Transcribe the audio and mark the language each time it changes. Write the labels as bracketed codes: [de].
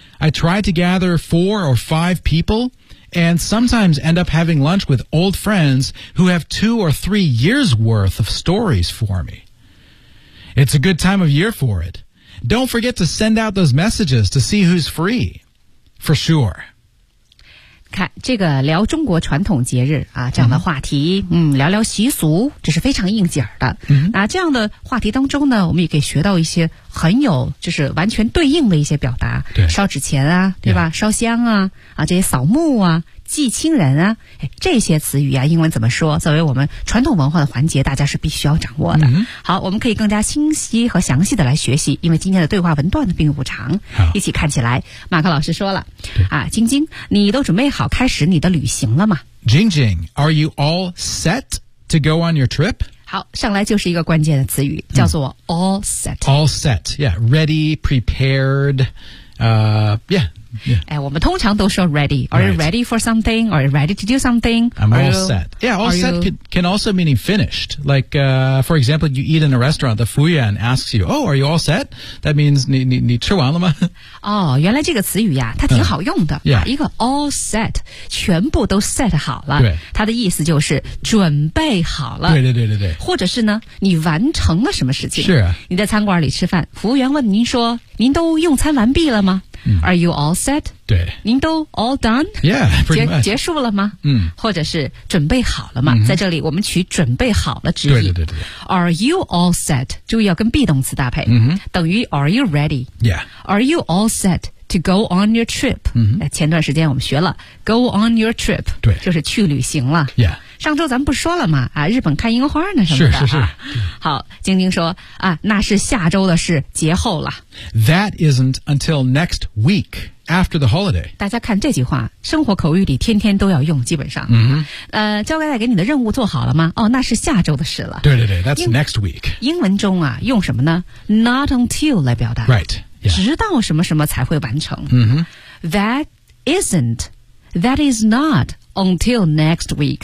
[en] I try to gather 4 or 5 people... And sometimes end up having lunch with old friends who have 2 or 3 years worth of stories for me. It's a good time of year for it. Don't forget to send out those messages to see who's free. For sure. [zh] 看这个聊中国传统节日啊这样的话题、聊聊习俗这是非常应景的。那这样的话题当中呢我们也可以学到一些很有就是完全对应的一些表达。对烧纸钱啊对吧、烧香啊啊这些扫墓啊祭亲人啊这些词语啊英文怎么说作为我们传统文化的环节大家是必须要掌握的。好我们可以更加清晰和详细的来学习因为今天的对话文段呢并不长。一起看起来马克老师说了。啊晶晶你都准备好开始你的旅行了吗 [en] Jing Jing, are you all set to go on your trip? [zh] 好上来就是一个关键的词语叫做 all set.、 [en] All set, yeah, ready, prepared, yeah, [zh] 哎，我们通常都说 [en] ready. Are you ready for something? Are you ready to do something? I'm all set. Yeah, all set can also mean finished. Like, for example, you eat in a restaurant, the Fuyan asks you, oh, are you all set? That means [zh] 你吃完了吗？哦，原来这个词语呀，它挺好用的。 [en] Yeah. [zh] 一个 all set, 全部都 set 好了。对。它的意思就是准备好了。对。或者是呢，你完成了什么事情。是啊。你在餐馆里吃饭，服务员问您说，您都用餐完毕了吗？ [en] Are you all set? [zh] 对。您都 [en] all done? Yeah, pretty much. [zh] 结束了吗？或者是准备好了吗？在这里我们取准备好了之意。对。 [en] Are you all set? [zh] 注意要跟 be 动词搭配。等于 [en] are you ready? Yeah. Are you all set to go on your trip? [zh] 前段时间我们学了 go on your trip. 对。就是去旅行了。 [en] Yeah. [zh] 上周咱们不说了吗？啊，日本看樱花呢什么的。是。好，晶晶说啊，那是下周的事，节后了。 [en] That isn't until next week after the holiday. [zh] 大家看这句话，生活口语里天天都要用，基本上。交代给你的任务做好了吗？哦，那是下周的事了。 [en] 对 ，That's next week. [zh] 英文中啊，用什么呢 ？ [en] Not until [zh] 来表达。 [en] Right.、Yeah. [zh] 直到什么什么才会完成。 [en] That isn't. That is not. Until next week.